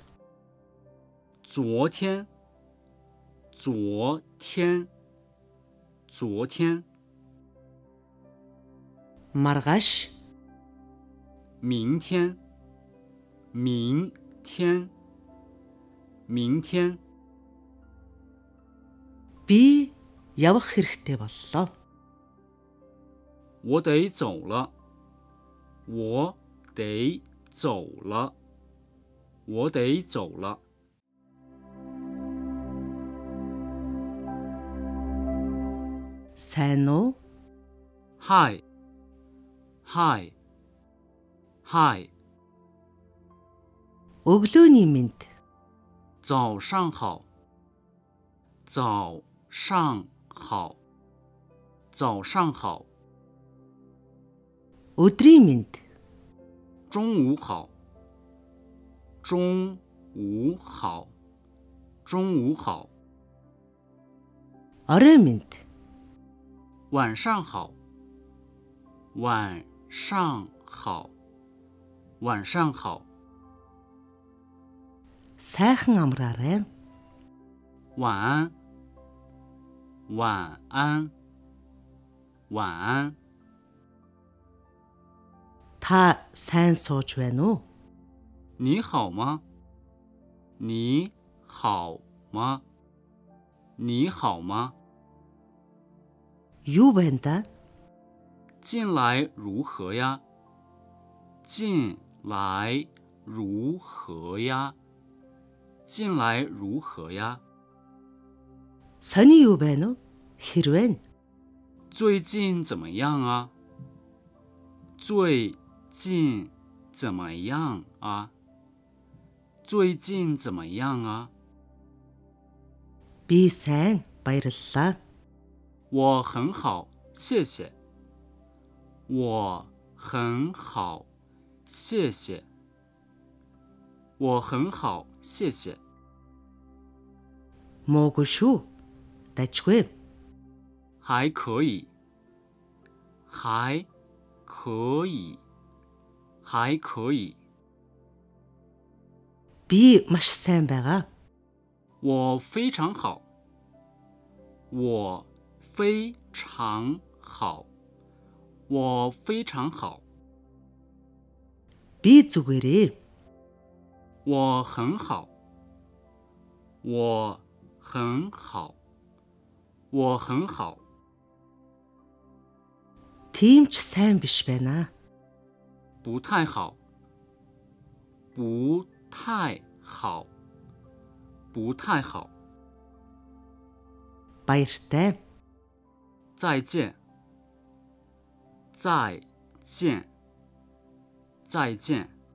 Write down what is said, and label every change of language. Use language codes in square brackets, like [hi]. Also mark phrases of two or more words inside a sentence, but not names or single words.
[zh] 昨天，昨天，昨天， [mn] Маргааш. [zh] 明天，明天，明天。 [mn] Би явах хэрэгтэй боллоо. [zh] 我得走了，我得走了，我得走了。 [mn] Сайн уу? [en] Hi, hi, hi. [mn] Өглөөний мэнд. [zh] 早上好，早上好，早上好。 [mn] Өдрийн мэнд. [zh] 中午好，中午好，中午好。 [mn] Орой мэнд. [zh] 晚上好，晚上好，晚上好。 [mn] Сайхан амраарай. [zh] 晚安，晚安，晚安。 [mn] Та сайн сууж байна уу? [zh] 你好吗？你好吗？你好吗？ [mn] Юу байна да? [zh] 近来如何呀？近来如何呀？近来如何呀？ [mn] Сони юу байна уу? Хэрвээ. [zh] 最近怎么样啊？最近怎么样啊？最近怎么样啊？ [mn] Би сайн баярлалаа. [zh] 我很好，谢谢。我很好，谢谢。我很好，谢谢。 [mn] Муугүй шүү. Дажгүй. [zh] 还可以，还可以，还可以。 [mn] Би маш сайн байгаа. [zh] 我非常好，我非常好，我非常好。 [mn] Би зүгээрээ. [zh] 我很好，我很好，我很好。 [mn] Тийм ч сайн биш байна. [zh] 不太好，不太好，不太好。 [mn] Баяртай. [zh] 再见，再见，再见。